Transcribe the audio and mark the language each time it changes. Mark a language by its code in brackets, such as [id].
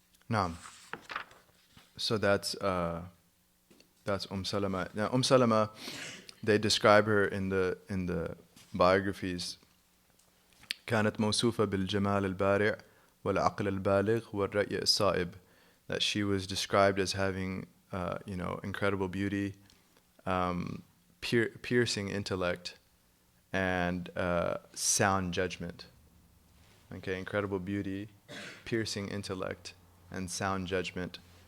[en] Naam. So that's Salama. Now Salama, they describe her in the biographies. [ar] كانت موصوفة بالجمال البارع والعقل البالغ والرأي الصائب. [en] That she was described as having incredible beauty, piercing intellect, and sound judgment. Okay, incredible beauty, piercing intellect, and sound judgment.